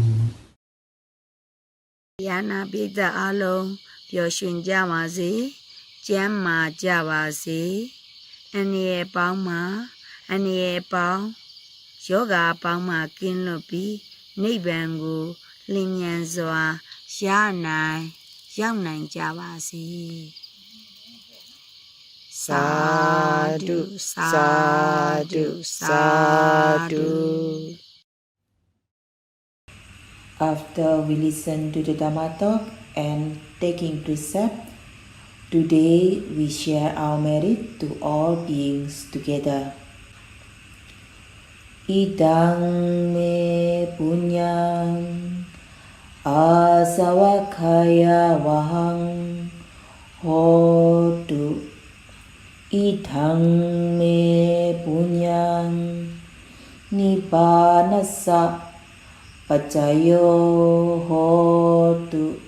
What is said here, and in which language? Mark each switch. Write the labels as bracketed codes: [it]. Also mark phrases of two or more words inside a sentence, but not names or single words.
[my] ယာနာပိသအလုံးပျော်ရွှင်ကြပါစေကျမ်းမာကြပါစေအန္တရာယ်ပေါင်းမှာအန္တရာယ်ပေါင်းယောဂပေါင်းမှာကင်းလွတ်ပြီးနိဗ္ဗာန်ကိုလင်းမြန်စွာရနိုင်ရောက်နိုင်ကြပါစေ [pi] Sadhu, sadhu, sadhu. [en] After we listen to the Dhamma talk and taking precept, today we share our merit to all beings together. [pi] Idang me punyang asavakaya vahang hotu. Idang me punyang nibbanasa Pacayo hotu